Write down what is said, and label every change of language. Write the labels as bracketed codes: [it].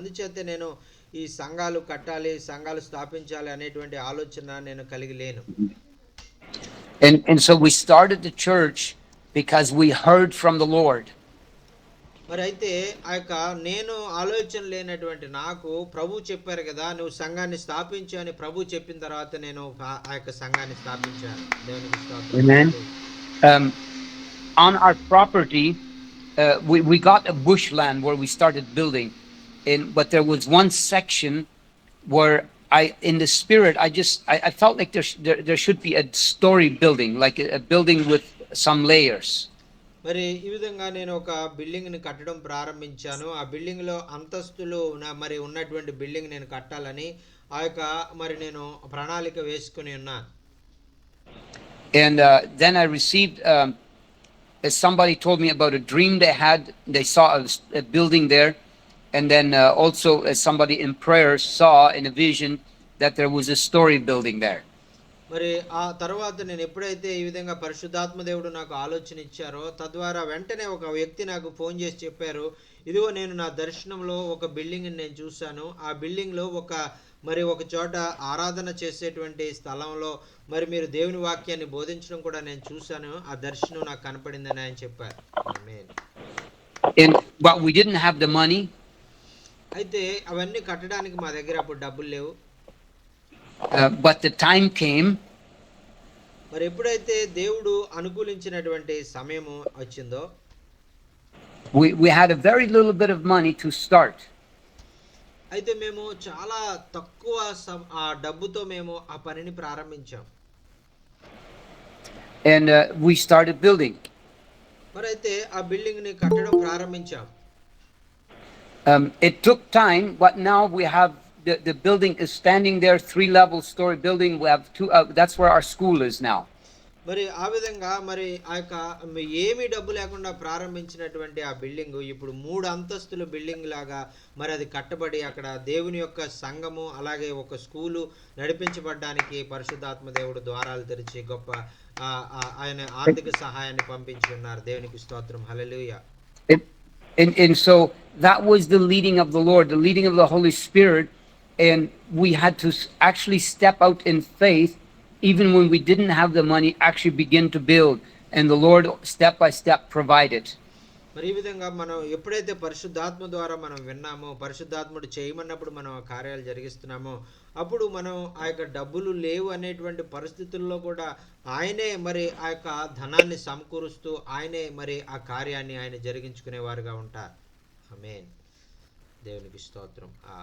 [te] అందుచేత నేను ఈ సంఘాలు కట్టాలి, సంఘాలు స్థాపించాలి అనేటువంటి ఆలోచన నేను కలిగి లేను. [en] And so we started the church because we heard from the Lord. [te] మరి అయితే ఆ యొక్క నేను ఆలోచన లేనటువంటి నాకు ప్రభు చెప్పారు కదా, నువ్వు సంఘాన్ని స్థాపించు అని ప్రభు చెప్పిన తర్వాత నేను ఆ యొక్క సంఘాన్ని స్థాపించాను. దేవునికి స్తోత్రం. [en] On our property, we got a bushland where we started building, but there was one section where in the spirit, I felt like there should be a story building, like a building with some layers. [te] మరి ఈ విధంగా నేను ఒక building ని కట్టడం ప్రారంభించాను. ఆ building లో అంతస్తులు మరి ఉన్నటువంటి బిల్డింగ్ నేను కట్టాలని ఆ యొక్క మరి నేను ప్రణాళిక వేసుకుని ఉన్నాను. [en] And then I received somebody told me about a dream they had. They saw a building there, and then also somebody in prayer saw in a vision that there was a story building there. [te] మరి ఆ తర్వాత నేను ఎప్పుడైతే ఈ విధంగా పరిశుద్ధాత్మ దేవుడు నాకు ఆలోచన ఇచ్చారో తద్వారా వెంటనే ఒక వ్యక్తి నాకు ఫోన్ చేసి చెప్పారు, ఇదిగో నేను నా దర్శనంలో ఒక బిల్డింగ్ని నేను చూశాను. ఆ బిల్డింగ్లో ఒక చోట ఆరాధన చేసేటువంటి స్థలంలో మరి మీరు దేవుని వాక్యాన్ని బోధించడం కూడా నేను చూశాను. ఆ దర్శనం నాకు కనపడిందని ఆయన చెప్పారు. ఆమేన్. [en] But we didn't have the money. [te] అయితే అవన్నీ కట్టడానికి మా దగ్గర అప్పుడు డబ్బులు లేవు. [en] But the time came. [te] మరి ఎప్పుడైతే దేవుడు అనుకూలించినటువంటి సమయము వచ్చిందో [en] We had a very little bit of money to start. [te] అయితే మేము చాలా తక్కువ ఆ డబ్బుతో మేము ఆ పనిని ప్రారంభించాం. [en] And we started building. [te] మరి అయితే ఆ బిల్డింగ్ ని కట్టడం ప్రారంభించాం. [en] It took time, but now we have the building is standing there, 3-level story building. We have two. That's where our school is now. [te] మరి ఆ విధంగా మరి ఆ యొక్క ఏమీ డబ్బు లేకుండా ప్రారంభించినటువంటి ఆ బిల్డింగ్ ఇప్పుడు 3 అంతస్తుల బిల్డింగ్ లాగా మరి అది కట్టబడి అక్కడ దేవుని యొక్క సంఘము అలాగే ఒక స్కూలు నడిపించబడడానికి పరిశుద్ధాత్మ దేవుడు ద్వారాలు తెరిచి గొప్ప ఆయన ఆర్థిక సహాయాన్ని పంపించి ఉన్నారు. దేవునికి స్తోత్రం. హల్లెలూయా. [en] And so that was the leading of the Lord, the leading of the Holy Spirit, and we had to actually step out in faith. Even when we didn't have the money, actually begin to build, and the Lord step by step provided. [te] మరి ఈ విధంగా మనం ఎప్పుడైతే పరిశుద్ధాత్మ ద్వారా మనం విన్నామో, పరిశుద్ధాత్ముడు చేయమన్నప్పుడు మనం ఆ కార్యాలు జరిగిస్తున్నామో, అప్పుడు మనం ఆ యొక్క డబ్బులు లేవు అనేటువంటి పరిస్థితుల్లో కూడా ఆయనే మరి ఆ యొక్క ధనాన్ని సమకూరుస్తూ ఆయనే మరి ఆ కార్యాన్ని ఆయన జరిగించుకునేవారుగా ఉంటారు. ఆమేన్. దేవునికి స్తోత్రం.